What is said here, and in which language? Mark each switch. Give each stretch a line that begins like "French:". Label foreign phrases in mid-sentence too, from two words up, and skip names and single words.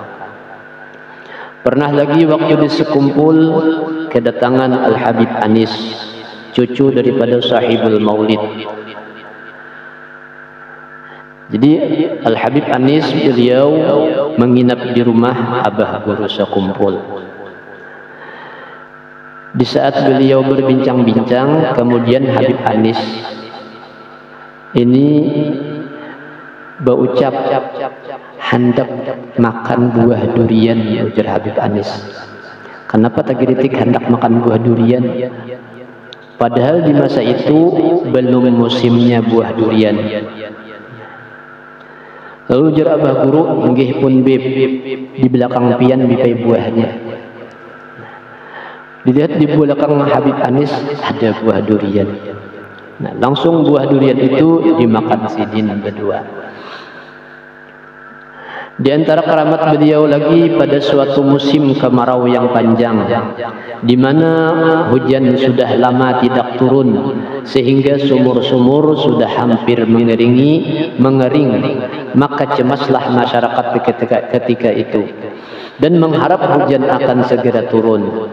Indonesian: Pernah lagi waktu di Sekumpul kedatangan Al-Habib Anis, cucu daripada sahibul maulid. Jadi Al-Habib Anis beliau menginap di rumah Abah Guru Sekumpul. Di saat beliau berbincang-bincang, kemudian Habib Anis ini berucap, hendak makan buah durian, ujar Habib Anis. Kenapa tak kritik hendak makan buah durian? Padahal di masa itu belum musimnya buah durian.
Banjar: Lalu ujar Abah Guru, nggih pun bib, di belakang pian bipai buahnya.
Indonesian: Dilihat di belakang Habib Anis ada buah durian. Nah, langsung buah durian itu dimakan sidin berdua. Di antara keramat beliau lagi pada suatu musim kemarau yang panjang, di mana hujan sudah lama tidak turun sehingga sumur-sumur sudah hampir mengering, maka cemaslah masyarakat ketika itu dan mengharap hujan akan segera turun.